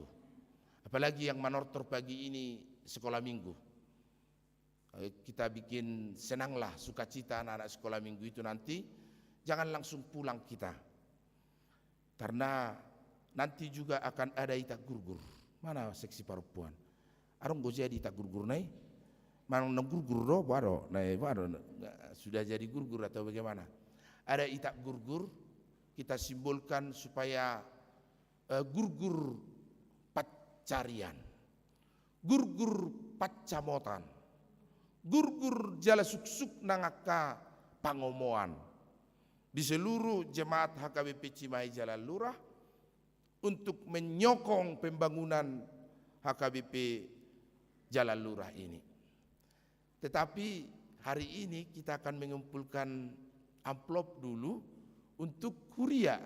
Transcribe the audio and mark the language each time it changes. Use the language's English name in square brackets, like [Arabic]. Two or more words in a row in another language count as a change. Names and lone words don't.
[Indonesian] Apalagi yang manortor pagi ini sekolah minggu. Kita bikin senanglah, sukacita anak-anak sekolah minggu itu nanti. Jangan langsung pulang kita, karena nanti juga akan ada [Batak Toba] itak gurgur. [Indonesian] Mana seksi perempuan? Arong gue jadi [Batak Toba] itak gurgur nai? [Indonesian] Mana gurgur do baru? Nai baru sudah jadi gurgur atau bagaimana? Ada [Batak Toba] itak gurgur, [Indonesian] kita simbolkan supaya [Batak Toba] gurgur pacarian, gurgur pacamotan, gurgur jala suksuk nangaka Pangomoan [Indonesian] di seluruh jemaat HKBP Cimahi Jalan Lurah untuk menyokong pembangunan HKBP Jalan Lurah ini. Tetapi hari ini kita akan mengumpulkan amplop dulu untuk kuria.